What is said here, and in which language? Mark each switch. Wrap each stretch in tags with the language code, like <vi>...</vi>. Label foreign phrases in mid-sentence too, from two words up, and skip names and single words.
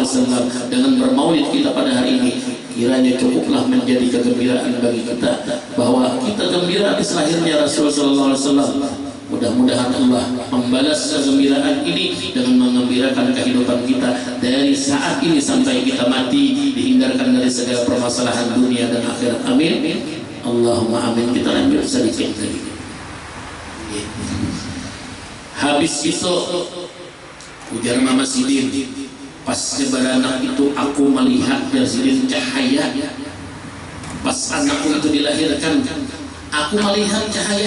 <id>Dengan bermaulid kita pada hari ini, kiranya cukuplah menjadi kegembiraan bagi kita bahwa kita gembira di lahirnya Rasul SAW. Mudah-mudahan Allah membalas kegembiraan ini dengan mengembirakan kehidupan kita dari saat ini sampai kita mati, dihindarkan dari segala permasalahan dunia dan akhirat. Amin.</id> <ar>Allahumma amin.</ar> <id>Kita lanjut sedikit lagi. Habis itu ujar Mama Sidin, Pas beranak itu aku melihat dari cahaya. Pas anakku itu dilahirkan, aku melihat cahaya.</id>